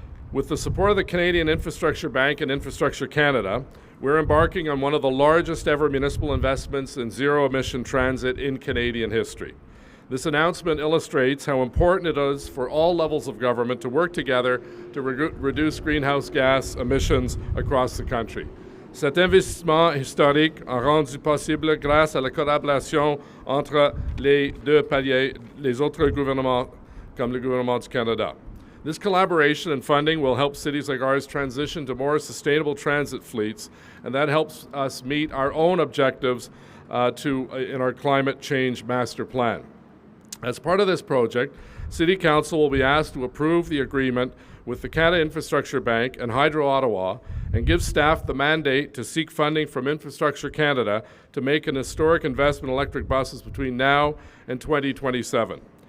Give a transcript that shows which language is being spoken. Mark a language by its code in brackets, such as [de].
[en] With the support of the Canadian Infrastructure Bank and Infrastructure Canada, we're embarking on one of the largest ever municipal investments in zero-emission transit in Canadian history. This announcement illustrates how important it is for all levels of government to work together to reduce greenhouse gas emissions across the country. [fr] Cet investissement historique a rendu possible grâce à la collaboration entre les deux paliers, les autres gouvernements comme le gouvernement du Canada. [en] This collaboration and funding will help cities like ours transition to more sustainable transit fleets, and that helps us meet our own objectives in our climate change master plan. As part of this project, City Council will be asked to approve the agreement with the Canada Infrastructure Bank and Hydro Ottawa and give staff the mandate to seek funding from Infrastructure Canada to make an historic investment in electric buses between now and 2027.